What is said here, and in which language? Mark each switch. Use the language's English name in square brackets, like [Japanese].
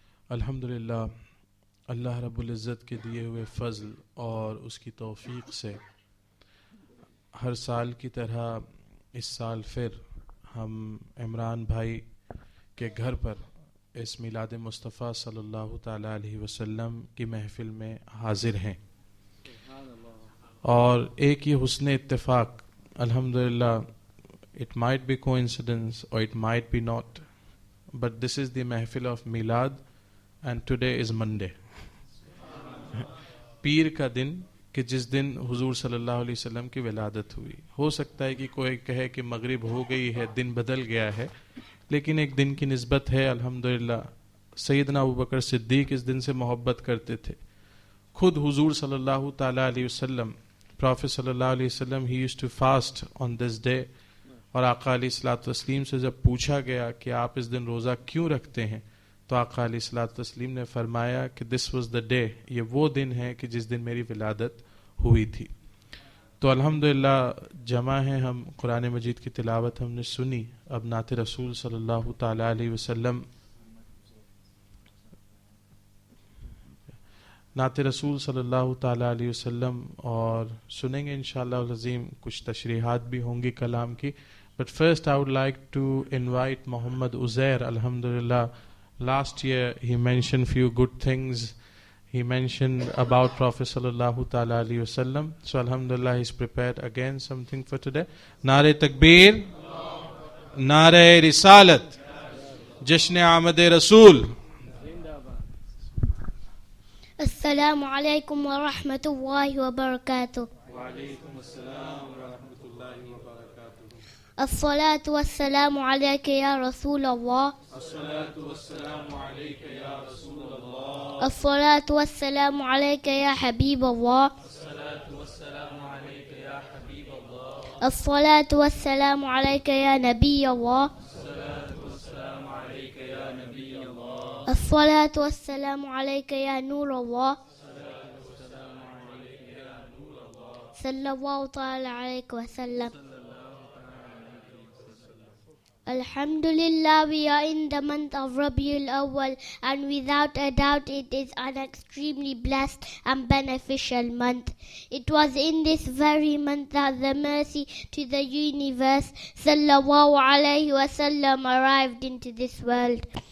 [Urdu] الحمدللہ اللہ رب العزت کے دیے ہوئے فضل اور اس کی توفیق سے ہر سال کی طرح اس سال پھر ہم عمران بھائی کے گھر پر اس میلاد مصطفیٰ صلی اللہ تعالی علیہ وسلم کی محفل میں حاضر ہیں، اور ایک یہ حسن اتفاق الحمدللہ. [English] It might be coincidence or it might be not, but this is the محفل of میلاد and today is Monday. [Urdu] پیر کا دن کہ جس دن حضور صلی اللہ علیہ وسلم کی ولادت ہوئی. ہو سکتا ہے کہ کوئی کہے کہ مغرب ہو گئی ہے، دن بدل گیا ہے، لیکن ایک دن کی نسبت ہے. الحمدللہ سیدنا ابوبکر صدیق اس دن سے محبت کرتے تھے. خود حضور صلی اللہ تعالیٰ علیہ وسلم پروفیٹ صلی اللہ علیہ وسلم [English] he used to fast on this day. [Urdu] اور آقا علیہ الصلوۃ والتسلیم سے جب پوچھا گیا کہ آپ اس دن روزہ کیوں رکھتے ہیں، تو آقا علیہ الصلوۃ والتسلیم نے فرمایا کہ [English] this was the day, [Urdu] یہ وہ دن ہے کہ جس دن میری ولادت ہوئی تھی. تو الحمدللہ جمع ہیں ہم، قرآن مجید کی تلاوت ہم نے سنی. اب نعت رسول صلی اللہ تعالیٰ علیہ وسلم نعت رسول صلی اللہ تعالیٰ علیہ وسلم اور سنیں گے انشاءاللہ العظیم. کچھ تشریحات بھی ہوں گی کلام کی. [English] But first I would like to invite Muhammad Uzair. Alhamdulillah, last year he mentioned few good things. He mentioned about Prophet sallallahu ta'ala alayhi wa sallam. So alhamdulillah he's prepared again something for today. [Urdu] Nare Takbir, Nare Risalat, Jashn Ahmad Rasool. [Arabic] Assalamu alaikum wa rahmatullahi wa barakatuh. Wa alaikum assalam wa rahmatullahi wa barakatuh. الصلاة والسلام عليك يا رسول الله. الصلاة والسلام عليك يا رسول الله. الصلاة والسلام عليك يا حبيب الله. الصلاة والسلام عليك يا حبيب الله. الصلاة والسلام عليك يا نبي الله. الصلاة والسلام عليك يا نبي الله. الصلاة والسلام عليك يا نور الله. الصلاة والسلام عليك يا نور الله. صلى الله تعالى عليك وسلم. [English] Alhamdulillah, we are in the month of Rabiul Awwal, and without a doubt it is an extremely blessed and beneficial month. It was in this very month that the mercy to the universe sallallahu alayhi wasallam arrived into this world.